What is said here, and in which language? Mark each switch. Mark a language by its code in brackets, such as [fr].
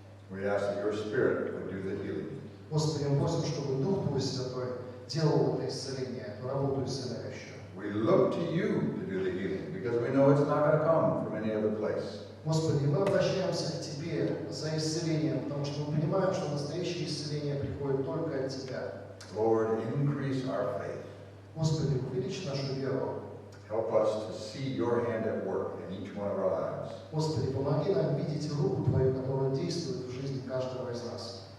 [en] We ask that your Spirit would do the healing. [ru] Господи, мы просим, чтобы Дух Твой Святой делал это исцеление, эту работу исцеляющую. [en] We look to you to do the healing because we know it's not going to come from any other place. [ru] Господи, мы обращаемся к Тебе за исцелением, потому что мы понимаем, что настоящее исцеление приходит только от Тебя. [en] Lord, increase our faith. [ru] Господи, увеличь нашу веру. [en] Help us to see your hand at work in each one of our lives. [ru] Господи, помоги нам видеть руку Твою, которая действует в жизни каждого из нас.